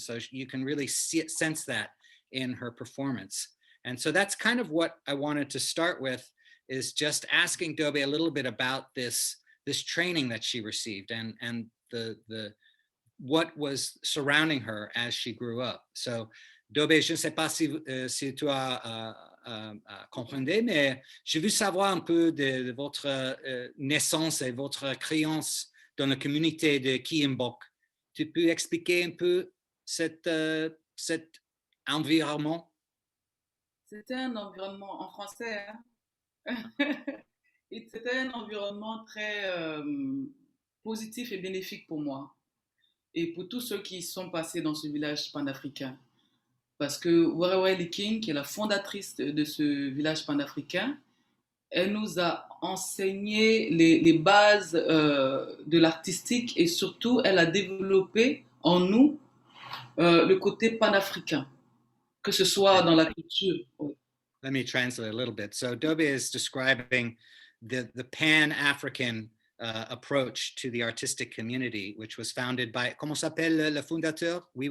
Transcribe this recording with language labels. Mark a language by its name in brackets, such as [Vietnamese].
[English] And so you can really sense that in her performance. And so that's kind of what I wanted to start with, is just asking Dobet a little bit about this training that she received and the what was surrounding her as she grew up. [French] So Dobet, je ne sais pas si tu as compris, mais je veux savoir un peu de votre naissance et votre créance dans la communauté de Kiembok. Tu peux expliquer un peu cet environnement? C'était un environnement en français, hein? Et c'était un environnement très positif et bénéfique pour moi et pour tous ceux qui sont passés dans ce village panafricain. Parce que Warawai King, qui est la fondatrice de ce village panafricain, elle nous a enseigné les bases de l'artistique et surtout, elle a développé en nous le côté panafricain, que ce soit dans la culture. Oui. [English] Let me translate a little bit. So Dobet is describing the Pan-African approach to the artistic community, which was founded by, [French] comment s'appelle le fondateur?